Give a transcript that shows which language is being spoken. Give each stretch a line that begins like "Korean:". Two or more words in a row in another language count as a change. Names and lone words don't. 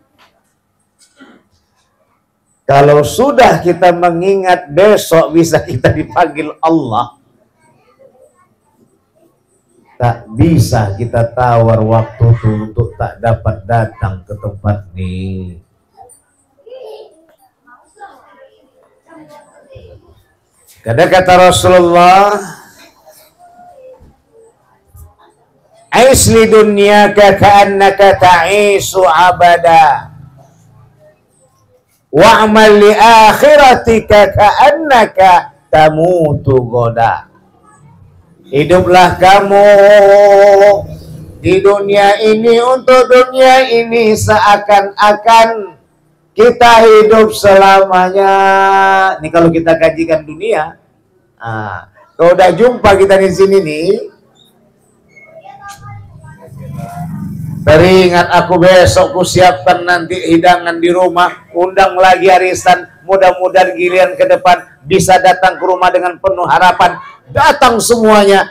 Indonesian: Kalau sudah kita mengingat besok bisa kita dipanggil Allah, tak bisa kita tawar waktu itu untuk tak dapat datang ke tempat ini. Kadang kata Rasulullah,
Arabic: "عش لدنياك كأنك تعيش أبدا، واعمل لآخرتك كأنك تموت غدا."
Indonesian: Hiduplah kamu di dunia ini untuk dunia ini seakan-akan kita hidup selamanya. Ini kalau kita kajikan dunia. Kalau udah jumpa kita di sini nih, teringat aku besok ku siapkan nanti hidangan di rumah, undang lagi arisan, mudah-mudahan giliran ke depan bisa datang ke rumah dengan penuh harapan, datang semuanya.